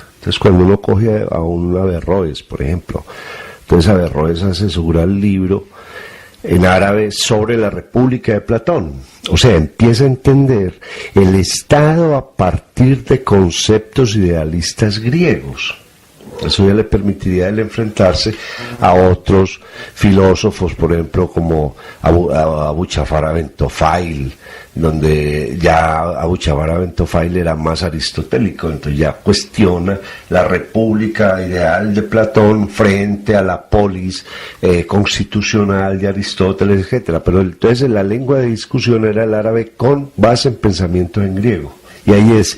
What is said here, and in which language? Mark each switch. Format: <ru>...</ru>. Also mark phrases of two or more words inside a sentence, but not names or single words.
<es>Entonces, cuando uno coge a un Averroes, por ejemplo, entonces Averroes hace su gran libro en árabe sobre la República de Platón. O sea, empieza a entender el Estado a partir de conceptos idealistas griegos. Eso ya le permitiría a él enfrentarse a otros filósofos, por ejemplo, como Abu Jafar Ibn Tufail, donde ya Abu Jafar Ibn Tufail era más aristotélico, entonces ya cuestiona la república ideal de Platón frente a la polis constitucional de Aristóteles, etcétera. Pero entonces la lengua de discusión era el árabe con base en pensamiento en griego. Y ahí es.</es>